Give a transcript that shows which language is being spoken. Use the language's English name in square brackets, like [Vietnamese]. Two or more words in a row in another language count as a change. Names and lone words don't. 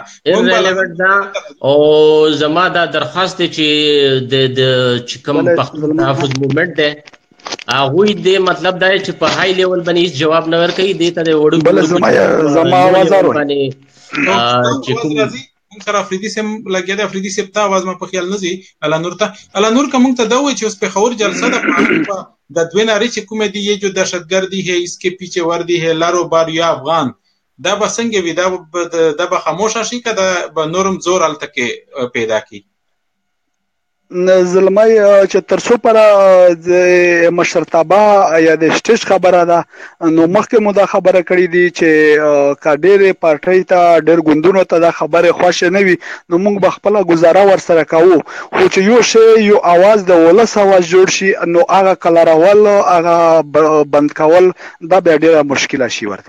[Pashto] او زما دا درخواست دی چې د چې کوم پښتون تحفظ موومنټ دی هغوی دې مطلب دا چې په [English] high level [Pashto] باندې هیڅ جواب نه ورکوي، دې ته د وړو زما آواز باندې چې کوم موږ سره افریدي صاحب لګیا دی، افریدي صاحب ته آواز ما په خیال نه ځي. علانور ته که موږ ته دا وایي چې اوس پېښور جلسه ده، د دوې نارې چې کومې دي، [Urdu] یہ جو دهشتګردي ہے اس کے پیچھے وردی ہے [Pashto] لارو بار یا افغان، دا به څنګه وي؟ دا به خاموشه شي که دا به نورم زور هلته کې پیدا کړي؟ زلمی چې تر څو پره د مشرتابه یا د سټیج خبره ده، نو مخکې مو دا خبره کړې دي چې که ډېرې پارټۍ ته ډېر ګوندونو ته دا خبرې خوښې نه وي، نو موږ به خپله ګزاره ورسره کوو، خو چې یو شی یو اواز د ولس اواز جوړ شي، نو هغه کلرول هغه بند کول دا بیا ډېره مشکله شي ورته.